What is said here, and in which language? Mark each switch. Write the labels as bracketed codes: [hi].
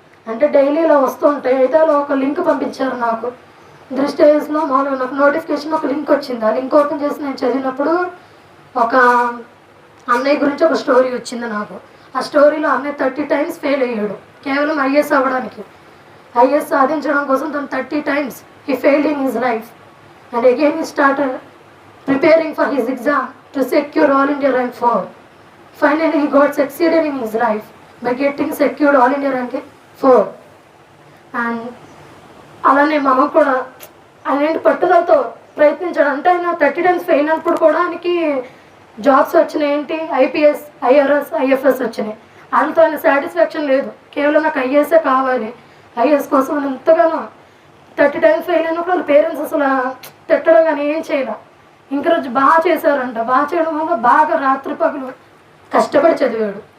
[te] అంటే డైలీ ఇలా వస్తూ ఉంటాయి. అయితే అలా ఒక లింక్ పంపించారు నాకు. దృష్టి ఐఏఎస్లో మామూలుగా నాకు నోటిఫికేషన్ ఒక లింక్ వచ్చింది. ఆ లింక్ ఓపెన్ చేసి నేను చదివినప్పుడు ఒక అన్నయ్య గురించి ఒక స్టోరీ వచ్చింది నాకు. ఆ స్టోరీలో అన్నయ్య 30 times ఫెయిల్ అయ్యాడు కేవలం ఐఏఎస్ అవ్వడానికి. ఐఏఎస్ సాధించడం కోసం తను [en] 30 times he failed in his life. And again he started preparing for his exam to secure All India rank 4. Finally he got succeeded in his life by getting secured All India rank 4. [te] And అలానే మనం కూడా ఆయన పట్టుదలతో ప్రయత్నించాడు. అంటే ఆయన 30 times fail అయినప్పుడు కూడా ఆయనకి జాబ్స్ వచ్చినాయి. ఏంటి, ఐపీఎస్, ఐఆర్ఎస్, ఐఎఫ్ఎస్ వచ్చినాయి. వాళ్ళతో ఆయన సాటిస్ఫాక్షన్ లేదు, కేవలం నాకు ఐఏఎస్ఏ కావాలి. ఐఏఎస్ కోసం ఆయన ఎంతగానో 30 times ఫెయిల్ అయినప్పుడు వాళ్ళ పేరెంట్స్ అసలు తిట్టడం కానీ ఏం చేయలే. ఇంక రోజు బాగా చేశారంట. బాగా చేయడం వల్ల బాగా రాత్రి పగలు కష్టపడి చదివాడు.